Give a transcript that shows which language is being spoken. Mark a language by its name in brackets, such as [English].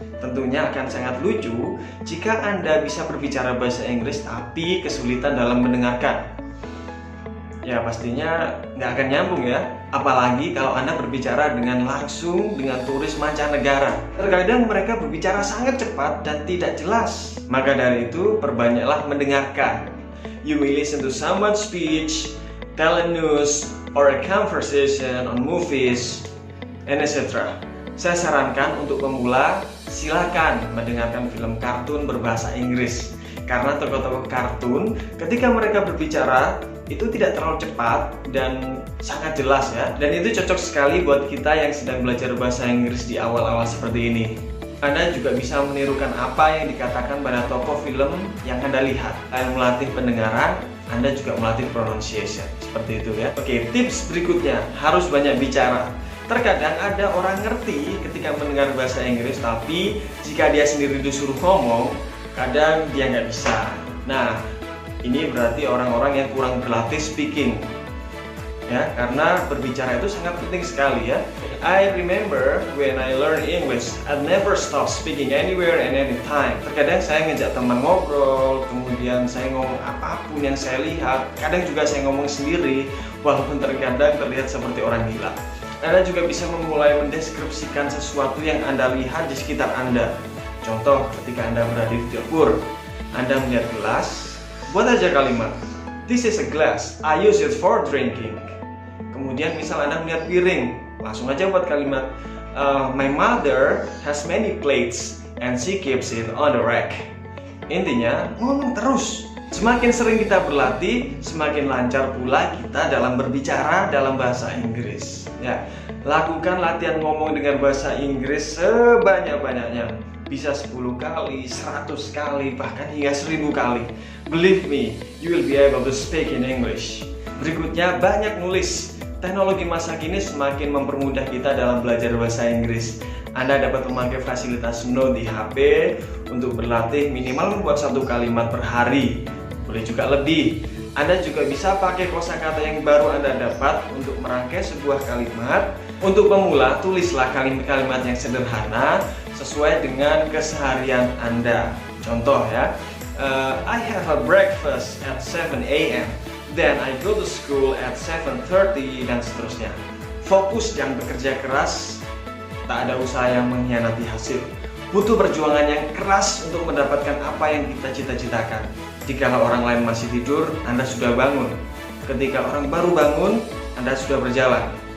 [Indonesian] Tentunya akan sangat lucu jika Anda bisa berbicara bahasa Inggris tapi kesulitan dalam mendengarkan. Ya pastinya nggak akan nyambung ya. Apalagi kalau Anda berbicara langsung dengan turis mancanegara. Terkadang mereka berbicara sangat cepat dan tidak jelas. Maka dari itu perbanyaklah mendengarkan. [English] You may listen to someone's speech, tell a news, or a conversation on movies, and etc. [Indonesian] Saya sarankan untuk pemula, silakan mendengarkan film kartun berbahasa Inggris. Karena tokoh-tokoh kartun ketika mereka berbicara itu tidak terlalu cepat dan sangat jelas ya. Dan itu cocok sekali buat kita yang sedang belajar bahasa Inggris di awal-awal seperti ini. Anda juga bisa menirukan apa yang dikatakan pada tokoh film yang Anda lihat. Selain melatih pendengaran, Anda juga melatih pronunciation. Seperti itu ya. Oke, tips berikutnya, harus banyak bicara. Terkadang ada orang ngerti ketika mendengar bahasa Inggris, tapi jika dia sendiri disuruh ngomong, kadang dia nggak bisa. Nah, ini berarti orang-orang yang kurang berlatih speaking. Ya, karena berbicara itu sangat penting sekali ya. [English] I remember when I learn English, I never stop speaking anywhere and anytime. [Indonesian] Terkadang saya ngajak teman ngobrol, kemudian saya ngomong apapun yang saya lihat. Kadang juga saya ngomong sendiri, walaupun terkadang terlihat seperti orang gila. Anda juga bisa memulai mendeskripsikan sesuatu yang Anda lihat di sekitar Anda. Contoh, ketika Anda berada di dapur, Anda melihat gelas, buat aja kalimat, [English] "This is a glass, I use it for drinking." [Indonesian] Kemudian misal Anda melihat piring, langsung aja buat kalimat, [English] "My mother has many plates and she keeps it on the rack." [Indonesian] Intinya, ngomong terus. Semakin sering kita berlatih, semakin lancar pula kita dalam berbicara dalam bahasa Inggris. Ya, lakukan latihan ngomong dengan bahasa Inggris sebanyak-banyaknya. Bisa 10 kali, 100 kali, bahkan hingga 1000 kali. [English] Believe me, you will be able to speak in English. [Indonesian] Berikutnya, banyak nulis. Teknologi masa kini semakin mempermudah kita dalam belajar bahasa Inggris. Anda dapat memakai fasilitas note di HP untuk berlatih minimal membuat 1 kalimat per hari. Boleh juga lebih. Anda juga bisa pakai kosakata yang baru Anda dapat untuk merangkai sebuah kalimat. Untuk pemula, tulislah kalimat-kalimat yang sederhana sesuai dengan keseharian Anda. [English] Contoh ya, I have a breakfast at 7 a.m. Then I go to school at 7:30 [Indonesian] dan seterusnya. Fokus dan bekerja keras, tak ada usaha yang mengkhianati hasil. Butuh perjuangan yang keras untuk mendapatkan apa yang kita cita-citakan. Jika orang lain masih tidur, Anda sudah bangun. Ketika orang baru bangun, Anda sudah berjalan.